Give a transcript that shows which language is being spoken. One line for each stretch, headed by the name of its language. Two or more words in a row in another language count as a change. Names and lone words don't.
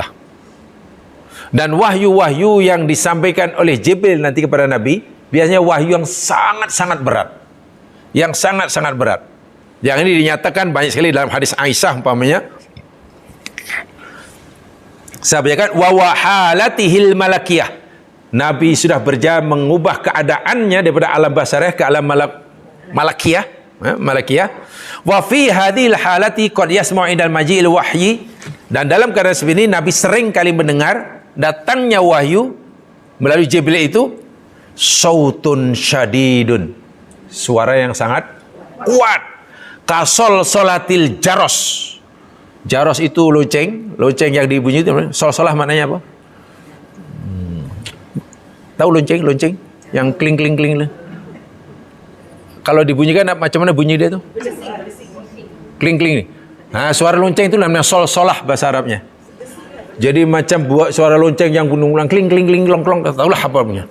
Malay: Dan wahyu-wahyu yang disampaikan oleh Jibril nanti kepada Nabi biasanya wahyu yang sangat-sangat berat, yang sangat-sangat berat. Yang ini dinyatakan banyak sekali dalam hadis Aisyah umpamanya. Sampaikan
Arabic: وهي حالته الملكية.
Malay: Nabi sudah berjaya mengubah keadaannya daripada alam basyariah ke alam malakiyah, malakiyah.
Arabic: وفي هذه الحالة قد يسمع عند مجيء الوحي.
Malay: Dan dalam keadaan seperti ini Nabi sering kali mendengar datangnya wahyu melalui Jibril itu
Arabic: صوت شديد,
Malay: suara yang sangat kuat.
Arabic: كصلصلة الجرس.
Malay: Jaros itu lonceng yang dibunyi itu. Sol-solah maknanya apa? Tahu lonceng yang kling. Kalau dibunyikan macam mana bunyi dia tu? Kling. Nah, suara lonceng itu namanya sol-solah bahasa Arabnya. Jadi macam buat suara lonceng yang gunung-gunung kling klong, tahulah apa punya.